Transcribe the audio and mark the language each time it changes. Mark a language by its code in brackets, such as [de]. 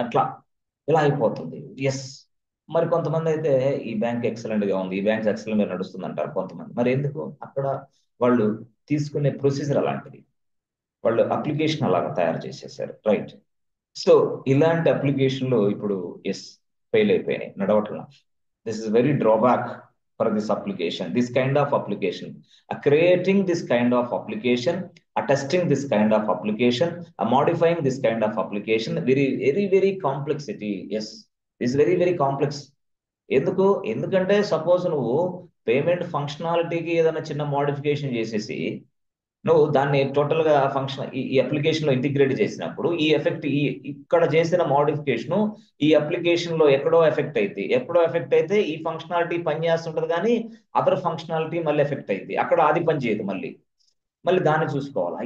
[te] అట్లా ఇలా అయిపోతుంది. ఎస్. మరి కొంతమంది అయితే ఈ బ్యాంక్ ఎక్సలెంట్ గా ఉంది, ఈ బ్యాంక్ ఎక్సలెంట్ గా నడుస్తుంది అంటారు కొంతమంది. మరి ఎందుకు? అక్కడ వాళ్ళు తీసుకునే ప్రొసీజర్ అలాంటిది, వాళ్ళు అప్లికేషన్ అలాగా తయారు చేసేసారు. రైట్. సో ఇలాంటి అప్లికేషన్లు ఇప్పుడు ఎస్ ఫెయిల్ అయిపోయినాయి, నడవట్ల. [en] This is very drawback for this application, this kind of application. Creating this kind of application, testing this kind of application, modifying this kind of application, very complexity. Yes, this is very complex. [te] ఎందుకంటే suppose నువ్వు payment ఫంక్షనాలిటీకి ఏదైనా చిన్న modification చేసేసి నువ్వు దాన్ని total గా function ఈ application లో ఇంటిగ్రేట్ చేసినప్పుడు, ఈ ఎఫెక్ట్ ఇక్కడ చేసిన మోడిఫికేషన్ ఈ అప్లికేషన్ లో ఎక్కడో ఎఫెక్ట్ అయితే ఈ ఫంక్షనాలిటీ పని చేస్తుంటది, కానీ అదర్ ఫంక్షనాలిటీ మళ్ళీ ఎఫెక్ట్ అయింది, అక్కడ అది పని చేయదు, మళ్ళీ దాన్ని చూసుకోవాలి.